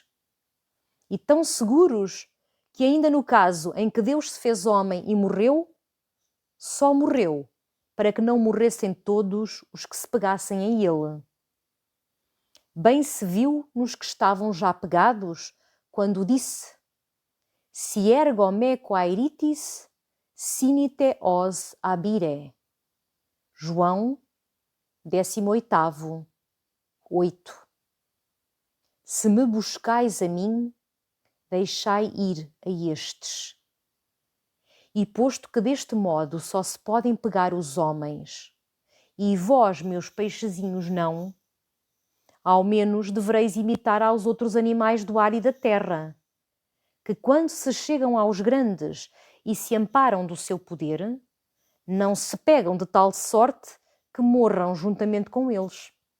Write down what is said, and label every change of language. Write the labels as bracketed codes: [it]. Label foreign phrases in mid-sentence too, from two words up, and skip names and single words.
[pt] E tão seguros que ainda no caso em que Deus se fez homem e morreu, só morreu para que não morressem todos os que se pegassem a ele. Bem se viu nos que estavam já pegados, quando disse: [la] Si ergo me quaeritis, sinite os abire. [pt] João 18, 8. Se me buscais a mim, deixai ir a estes. E posto que deste modo só se podem pegar os homens, e vós, meus peixezinhos, não, ao menos devereis imitar aos outros animais do ar e da terra, que quando se chegam aos grandes e se amparam do seu poder, não se pegam de tal sorte que morram juntamente com eles.